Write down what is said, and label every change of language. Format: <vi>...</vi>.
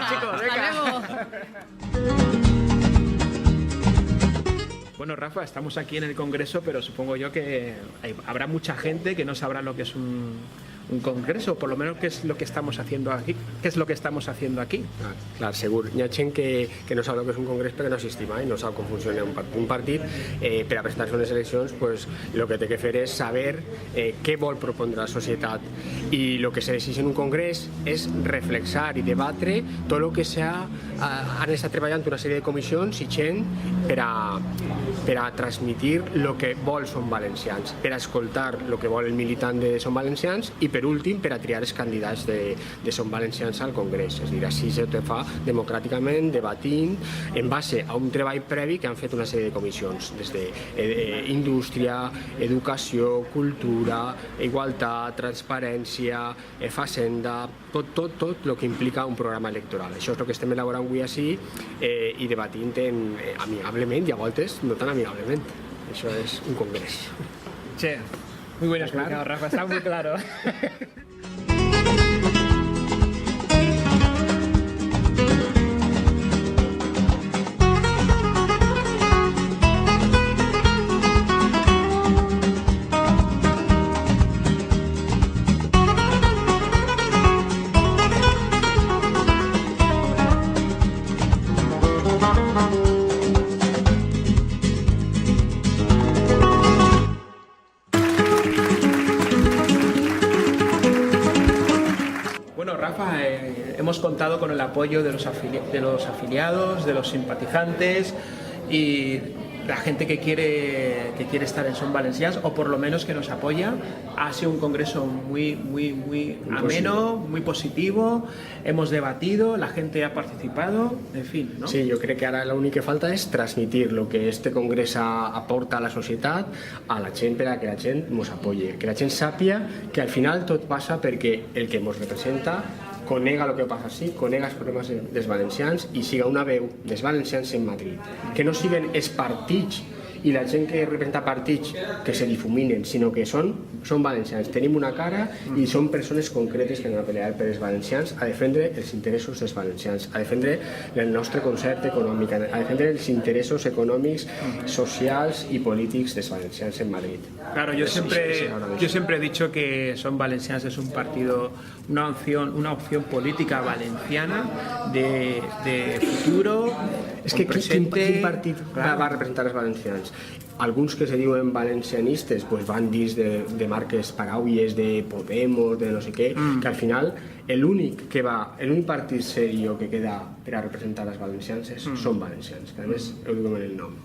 <es>va, chicos, venga. Bueno, Rafa, estamos aquí en el Congreso, pero supongo yo que habrá mucha gente que no sabrá lo que es un congreso, por lo menos qué es lo que estamos haciendo aquí. ¿Qué es lo que estamos haciendo aquí?</es> <ca>Clar, segur. Hi ha gent que no sap el que és un congrés perquè no assistim mai, no sap com funciona un partit. Per a presentar-se a unes eleccions, pues, el que té que fer és saber què vol propondre la societat. I el que se decideix en un congrés és reflexar i debatre tot el que han estat treballant una sèrie de comissions i gent per a transmitir el que vol Som Valencians, per a escoltar el que vol el militant de Som Valencians i per últim per a triar els candidats de Som Valencians al Congrés. És a dir, així se fa democràticament, debatint, en base a un treball previ que han fet una sèrie de comissions, des d'indústria, educació, cultura, igualtat, transparència, facenda, tot el que implica un programa electoral. Això és el que estem elaborant avui així i debatint amigablement i a voltes no tan amigablement. Això és un congrés.</ca> <es>Che, muy bien explicado, Rafa, está muy claro. Rafa, hemos contado con el apoyo de los afiliados, de los simpatizantes y la gente que quiere estar en Som Valencians, o por lo menos que nos apoya. Ha sido un congreso muy ameno, muy positivo, hemos debatido, la gente ha participado, en fin, ¿no?</es> <ca>Sí, jo crec que ara l'únic que falta és transmitir el que este congrés aporta a la societat a la gent per a que la gent ens apoye, que la gent sàpia que al final tot passa perquè el que ens representa conega el que passa així, conega els problemes dels valencians i siga una veu dels valencians en Madrid. Que no siguen els partits i la gent que representa partits que se difuminen, sinó que són valencians. Tenim una cara i són persones concretes que han de pelear per els valencians a defendre els interessos dels valencians, a defendre el nostre concert econòmic, a defendre els interessos econòmics, socials i polítics dels valencians en Madrid.</ca> <es>Claro, yo siempre he dicho que Som Valencians es un partido, una opción política valenciana de futuro.</es> <ca>És que quin partit va a representar els valencians? Alguns que se diuen valencianistes pues van dins de marques paraules de Podemos, de no sé què, que al final l'únic partit serio que queda per a representar els valencians són valencians, que a més ho diuen en el nom.</ca>